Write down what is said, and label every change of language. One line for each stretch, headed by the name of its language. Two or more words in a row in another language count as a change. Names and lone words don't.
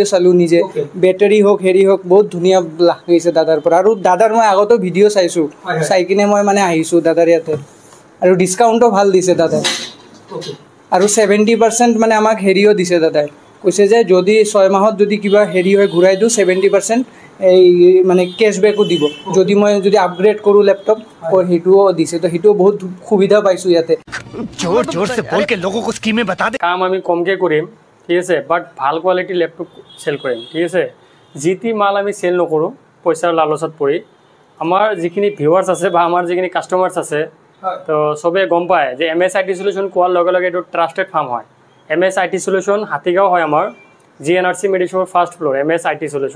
Assamese: চালো নিজে ব্যাটাৰী হোক হেৰি হোক বহুত ধুনিয়া লাগিছে দাদাৰ পৰা আৰু দাদাৰ মই আগতো ভিডিও চাইছো চাই কিনে মই মানে আহিছো দাদাৰ ইয়াতে আৰু ডিসকাউন্টও ভাল দিছে দাদা আৰু 70% মানে আমাক হেৰিও দিছে দাদাই, কৈছে যে যদি 6 মাহত যদি কিবা হেৰি হয় ঘূৰাই দিওঁ 70% এই মানে কেছবেকো দিব, যদি মই যদি আপগ্ৰেড কৰোঁ লেপটপ সেইটোও দিছে। তো সেইটোও বহুত সুবিধা পাইছোঁ ইয়াতে।
Hindi: जोर जोर से बोल के लोगों को स्कीमें बता दे।
Assamese: কাম আমি কমকৈ কৰিম, ঠিক আছে, বাট ভাল কোৱালিটিৰ লেপটপ চেল কৰিম, ঠিক আছে। যি টি মাল আমি চেল নকৰোঁ পইচাৰ লালচত পৰি। আমাৰ যিখিনি ভিউৱাৰ্ছ আছে বা আমাৰ যিখিনি কাষ্টমাৰ্ছ আছে, তো চবেই গম পায় যে MS IT Solution কোৱাৰ লগে লগে এইটো
English: trusted firm
Assamese: হয়। MS IT Solution হাতীগাঁও হয় আমাৰ, GNRC মেডিশ্ব'ৰ
English: first floor
Assamese: MS IT Solution।